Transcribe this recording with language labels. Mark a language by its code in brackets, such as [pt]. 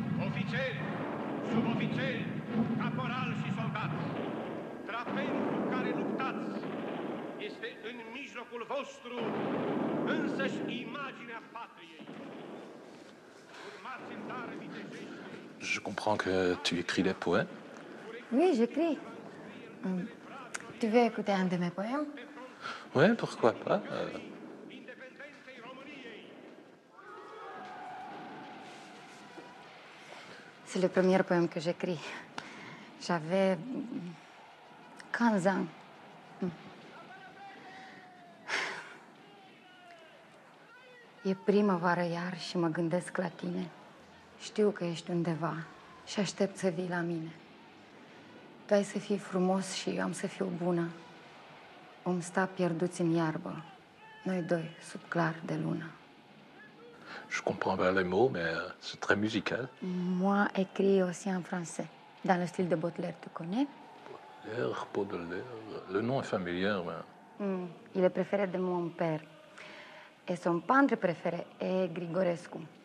[ro] Ofițeri, subofițeri, caporali și soldați, drapenul cu care luptați este în mijlocul vostru însăși imaginea patriei. Urmați îndare vitejește. [fr] Je comprends que tu écris des poèmes. Oui, j'écris. Tu veux écouter un de mes poèmes? Ouais, pourquoi pas. C'est le premier poème que j'écris. J'avais 15 ans. [ro] E primăvară iar și mă gândesc la tine. Știu că ești undeva și aștept să vii la mine. Tu ai să fii frumos și eu am să fiu bună. Vom sta pierduți în iarbă, noi doi, sub clar de lună. [fr] Je comprends pas les mots, mais c'est très musical. Moi, écrit aussi en français, dans le style de Baudelaire, tu connais? Baudelaire, le nom est familier, mais... Il est préféré de mon père. Et son peintre préféré est Grigorescu.